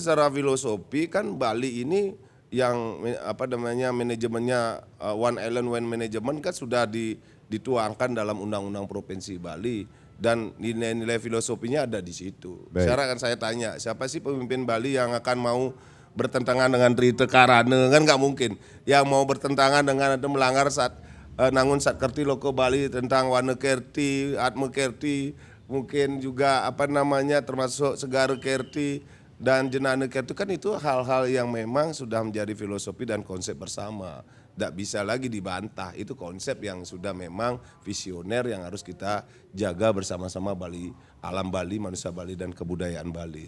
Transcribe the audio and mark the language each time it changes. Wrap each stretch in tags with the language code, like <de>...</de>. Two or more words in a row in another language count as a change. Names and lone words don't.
<id>Itu secara filosofi kan Bali ini yang manajemennya</id> <en>One Island One Management</en> <id>kan sudah dituangkan dalam Undang-Undang Provinsi Bali dan nilai-nilai filosofinya ada di situ. Sekarang kan saya tanya siapa sih pemimpin Bali yang akan mau bertentangan dengan Trihite Karana kan nggak mungkin. Yang mau bertentangan dengan atau melanggar Nangun Satkerti Loke Bali tentang Wane Kerti, Atme Kerti, mungkin juga termasuk Segara Kerti dan Jenane Kerti kan itu hal-hal yang memang sudah menjadi filosofi dan konsep bersama. Tidak bisa lagi dibantah, itu konsep yang sudah memang visioner yang harus kita jaga bersama-sama Bali, alam Bali, manusia Bali dan kebudayaan Bali.</id>